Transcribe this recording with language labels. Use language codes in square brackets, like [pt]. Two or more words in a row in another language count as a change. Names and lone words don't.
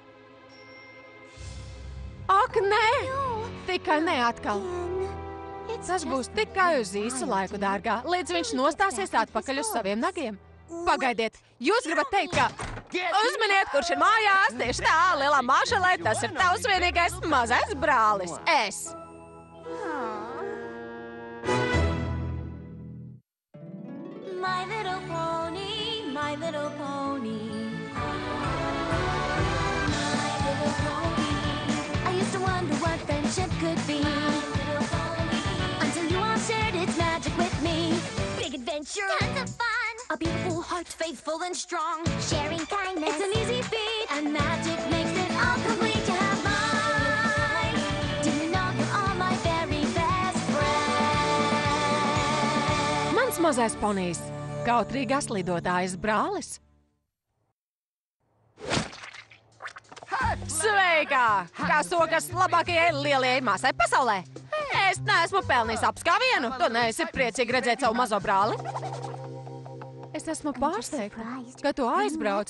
[lv] Ak, nē! Tikai ne atkal. Tas būs tikai uz īsu laiku, dārgā, līdz viņš nostāsies atpakaļ uz saviem nagiem. Pagaidiet, jūs gribat teikt, ka... Uzminiet, kurš ir mājās, tieši tā, lielā māšalē, tas ir tavs vienīgais mazais brālis, es. [en] My little pony, my little pony. My little pony. I used to wonder what friendship could be. Until you all shared its magic with me. Big adventure, tons of fun. A beautiful heart, faithful and strong. Sharing kindness, it's an easy feat. And magic makes it all complete. You have mine. Do you know you're all my very best friend? [lv] Mans mazais ponijs, kautrīgās lidotājas brālis. Sveikā! Kā sokas labākajai lielajai māsai pasaulē? Es neesmu pelnījis apskāvienu. Tu neesi priecīgi redzēt savu mazo brāli? Es esmu pārsteigta, ka tu aizbrauci.